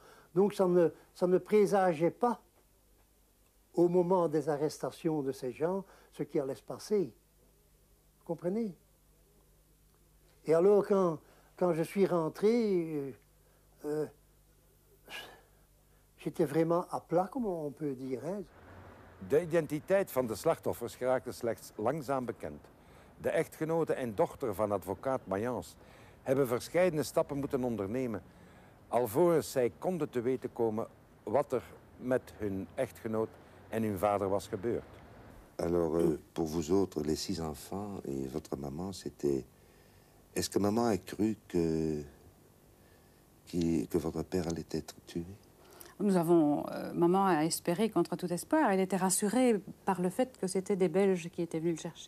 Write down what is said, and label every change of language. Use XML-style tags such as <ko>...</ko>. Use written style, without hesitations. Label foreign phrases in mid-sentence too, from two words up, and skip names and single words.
<fr>Donc ça ne présageait pas, au moment des arrestations de ces gens, ce qui allait se passer. Vous comprenez? Et alors, quand je suis rentré, j'étais vraiment à plat, comme on peut dire. Hein.</fr> <nl>De identiteit van de slachtoffers geraakte slechts langzaam bekend. De echtgenote en dochter van advocaat Mayence hebben verscheidene stappen moeten ondernemen alvorens zij konden te weten komen wat er met hun echtgenoot en hun vader was gebeurd.</nl> <fr>Alors, pour vous autres, les 6 enfants et votre maman, c'était... Est-ce que maman a cru que votre père allait être tué? Maman a espéré contre tout espoir. Elle était rassurée par le fait que c'était des Belges qui étaient venus le chercher.</fr>